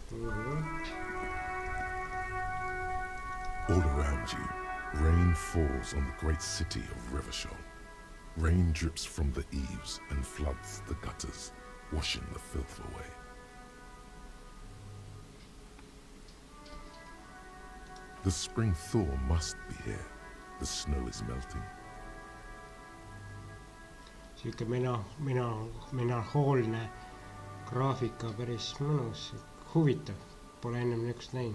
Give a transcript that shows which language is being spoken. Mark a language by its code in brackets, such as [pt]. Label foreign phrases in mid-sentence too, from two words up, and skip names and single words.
[en] All around you, rain falls on the great city of Rivershore. Rain drips from the eaves and floods the gutters, washing the filth away. The spring thaw must be here. The snow is melting. [et] Siuke melanhoolne graafika päris mõnus, huvitav. Pole ennem niisugust näinud.